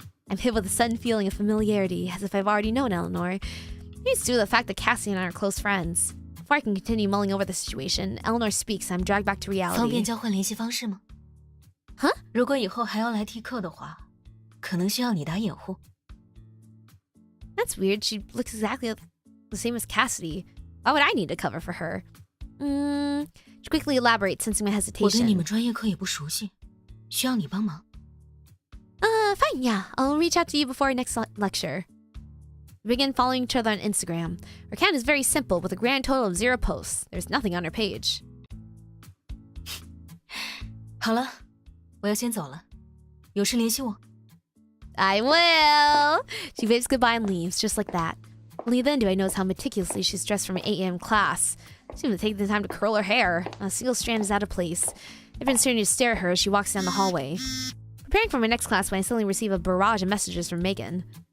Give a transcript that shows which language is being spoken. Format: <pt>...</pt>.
<en>I'm hit with a sudden feeling of familiarity, as if I've already known Eleanor. Maybe it's due to the fact that Cassie and I are close friends. Before I can continue mulling over the situation, Eleanor speaks and I'm dragged back to</en> <zh>方便交换联系方式吗？</zh> <en>Huh?</en> <zh>如果以后还要来替课的话，可能需要你打掩护。</zh> <en>That's weird. She looks exactly the same as Cassidy. Why would I need to cover for her? She quickly elaborates, sensing my</en> <zh>我对你们</zh> <en>hesitation.</en> <zh>专业课也不熟悉，需要你帮忙。</zh> <en>Fine, yeah. I'll reach out to you before our next lecture. We begin following each other on Instagram. Our account is very simple, with a grand total of 0 posts. There's nothing on our page.</en> <zh>好了，我要先走了，有事联系我。</zh> <en>I will. She waves goodbye and leaves, just like that. Only then do I notice how meticulously she's dressed for my 8 a.m. class. She didn't even take the time to curl her hair. Not a single strand is out of place. I've been starting to stare at her as she walks down the hallway. Preparing for my next class when I suddenly receive a barrage of messages from Megan.</en>